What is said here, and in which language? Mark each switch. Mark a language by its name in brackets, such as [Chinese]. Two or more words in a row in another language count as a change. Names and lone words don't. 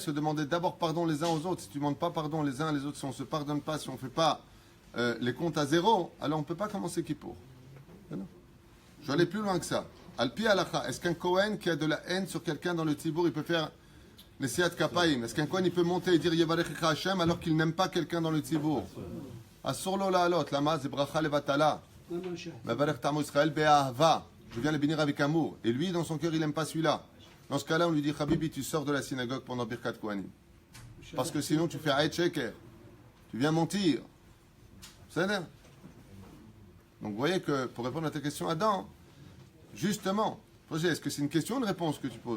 [French] Se demander d'abord pardon les uns aux autres. Si tu ne demandes pas pardon les uns les autres, si on ne se pardonne pas, si on ne fait pas les comptes à zéro, alors on ne peut pas commencer Kippour. Je vais aller plus loin que ça. [Hebrew] על פי הלכה, [French] est-ce qu'un Kohen qui a de la haine sur quelqu'un dans le Tzibour, il peut faire les [Hebrew] נשיאת כפיים? [French] Est-ce qu'un Kohen il peut monter et dire [Hebrew] יברכך השם [French] alors qu'il n'aime pas quelqu'un dans le Tzibour? [Hebrew] אסור לו לעלות למה זה ברכה לבטלה. מברך עמו ישראל באהבה. [French] Je viens le bénir avec amour. Et lui, dans son cœur, il n'aime pas celui-là. Dans ce cas-là, on lui dit Habibi, tu sors de la synagogue pendant [Hebrew] ברכת כהנים. [French] Parce que sinon, tu fais [Hebrew] עדות שקר. [French] Tu viens mentir. C'est ça. Donc, vous voyez que pour répondre à ta question, Adam, justement, est-ce que c'est une question ou une réponse que tu poses?